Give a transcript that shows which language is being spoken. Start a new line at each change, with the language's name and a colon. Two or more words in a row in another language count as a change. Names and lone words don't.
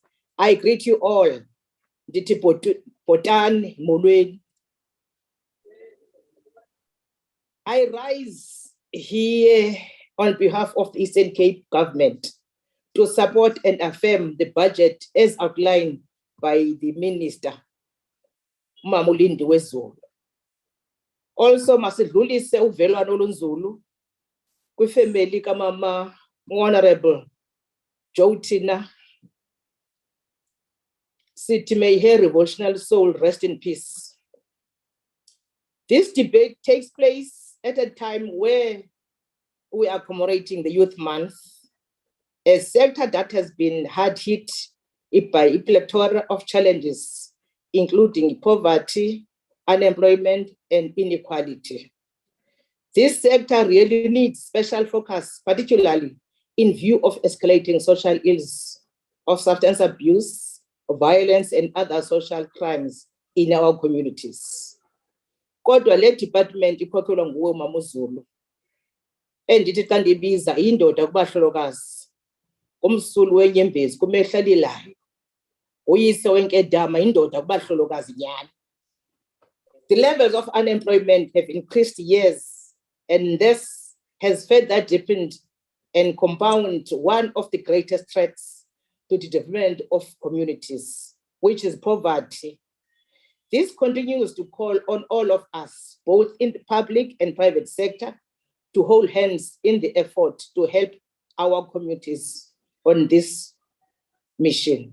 English: I greet you all.
Xhosa: Nditi Potan Molweni.
English: I rise here on behalf of the Eastern Cape government to support and affirm the budget as outlined by the Minister, Mamulindi Wezulu.
Xhosa: Also, masidlulise uvelwano olunzulu kwifamily kamama Honorable Jotina.
English: Sithi may her revolutionary soul rest in peace. This debate takes place at a time where we are commemorating the Youth Month, a sector that has been hard hit by a plethora of challenges, including poverty, unemployment, and inequality. This sector really needs special focus, particularly in view of escalating social ills of substance abuse, violence, and other social crimes in our communities.
Xhosa: Kodwa le department ikhokhelwa nguwe Mama uZulu. Endithi xa ndibiza indoda kubahlolokazi, kumsulu wenyembezi kumehla lilayo, uyise wenkedama indoda kubahlolokazi nyani.
English: The levels of unemployment have increased years, and this has further deepened and compounded one of the greatest threats to the development of communities, which is poverty. This continues to call on all of us, both in the public and private sector, to hold hands in the effort to help our communities on this mission.